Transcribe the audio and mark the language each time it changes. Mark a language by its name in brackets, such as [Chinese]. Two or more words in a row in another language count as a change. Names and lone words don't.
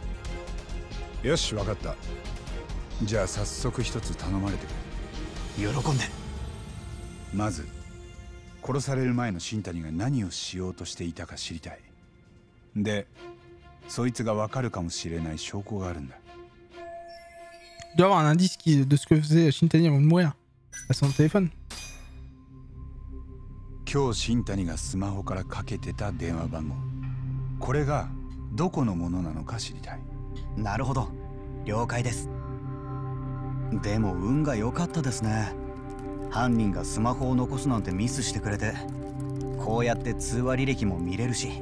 [Japanese] よし、分かった。じゃあ早速一つ頼まれてくれ。喜んで。まず殺される前の新谷が何をしようとしていたか知りたい。で、そいつが分かるかもしれない証拠があるんだ。 [French] Il doit y avoir un indice de ce que faisait Shintani avant de mourir. À son téléphone. [Japanese] 今日新谷がスマホからかけてた電話番号。これがどこのものなのか知りたい。なるほど。了解です。でも運が良かったですね。犯人がスマホを残すなんてミスしてくれて、こうやって通話履歴も見れるし。